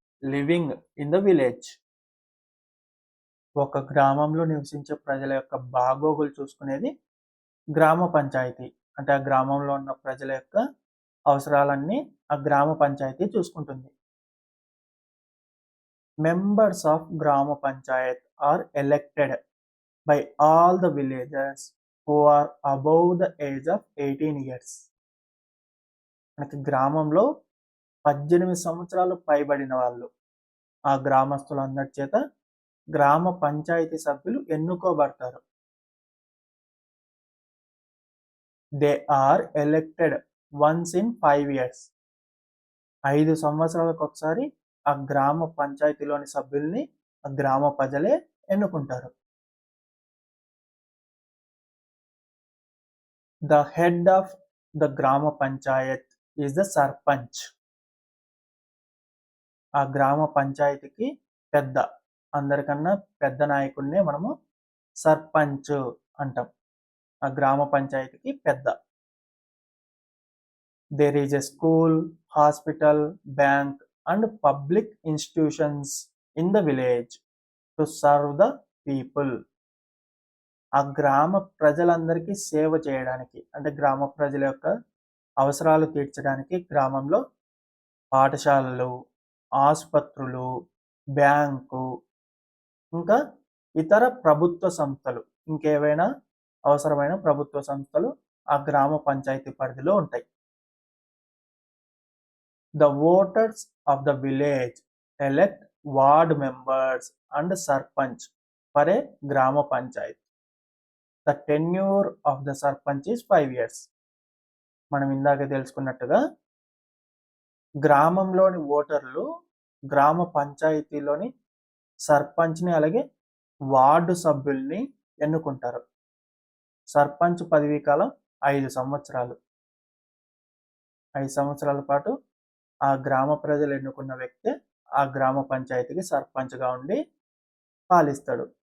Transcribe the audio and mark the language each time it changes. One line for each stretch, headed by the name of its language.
English: Living in the village.
Telugu: ఒక గ్రామంలో నివసించే ప్రజల యొక్క బాగోగులు చూసుకునేది గ్రామ పంచాయతీ. అంటే ఆ గ్రామంలో ఉన్న ప్రజల యొక్క అవసరాలన్నీ ఆ గ్రామ పంచాయతీ చూసుకుంటుంది.
English: Members of Grama Panchayat are elected by all the villagers who are above the age of 18 years.
Telugu: మనకి గ్రామంలో 18 సంవత్సరాలు పైబడిన వాళ్ళు ఆ గ్రామస్తులందరి చేత గ్రామ పంచాయతీ సభ్యులు ఎన్నుకోబడతారు.
English: They are elected once in 5 years.
Telugu: 5 సంవత్సరాలకు ఒకసారి ఆ గ్రామ పంచాయతీలోని సభ్యుల్ని ఆ గ్రామ ప్రజలే ఎన్నుకుంటారు.
English: The head of the Grama Panchayat is the Sarpanch.
Telugu: ఆ గ్రామ పంచాయతీకి పెద్ద, అందరికన్నా పెద్ద నాయకుడినే మనము సర్పంచ్ అంటాం. ఆ గ్రామ పంచాయతీకి పెద్ద.
English: There is a school, hospital, bank and public institutions in the village to serve the people.
Telugu: ఆ గ్రామ ప్రజలందరికీ సేవ చేయడానికి, అంటే గ్రామ ప్రజల యొక్క అవసరాలు తీర్చడానికి గ్రామంలో పాఠశాలలు, ఆసుపత్రులు, బ్యాంకు, ఇంకా ఇతర ప్రభుత్వ సంస్థలు, ఇంకేవైనా అవసరమైన ప్రభుత్వ సంస్థలు ఆ గ్రామ పంచాయతీ పరిధిలో ఉంటాయి.
English: The voters of the village elect ward members and sarpanch for a grama panchayat. The tenure of the sarpanch is 5 years.
Telugu: మనం ఇందాక తెలుసుకున్నట్టుగా గ్రామంలోని ఓటర్లు గ్రామ పంచాయతీలోని సర్పంచ్ని అలాగే వార్డు సభ్యుల్ని ఎన్నుకుంటారు. సర్పంచ్ పదవీ కాలం 5 సంవత్సరాలు. 5 సంవత్సరాల పాటు ఆ గ్రామ ప్రజలు ఎన్నుకున్న వ్యక్తి ఆ గ్రామ పంచాయతీకి సర్పంచ్గా ఉండి పాలిస్తాడు.